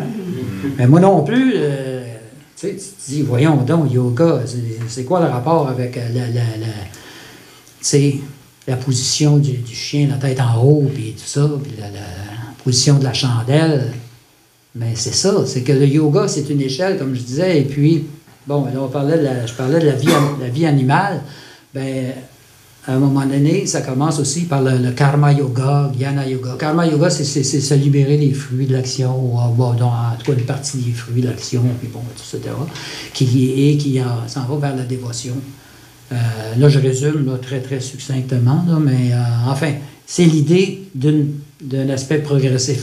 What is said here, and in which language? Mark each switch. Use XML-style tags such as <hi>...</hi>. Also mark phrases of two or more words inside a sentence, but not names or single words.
<fr>Mais moi non plus, tu te dis, voyons donc, yoga, c'est quoi le rapport avec la position du chien, la tête en haut, puis tout ça, puis la position de la chandelle. Mais c'est ça, c'est que le yoga, c'est une échelle, comme je disais, et puis, bon, là, je parlais de la vie animale. Bien, à un moment donné, ça commence aussi par le</fr> <sa>karma yoga, jnana yoga. Karma yoga,</sa> <fr>c'est se libérer des fruits de l'action, ou en tout cas une partie des fruits de l'action, puis bon, etc., qui s'en va vers la dévotion. Là, je résume là, très, très succinctement, là, mais enfin, c'est l'idée d'un aspect progressif.</fr>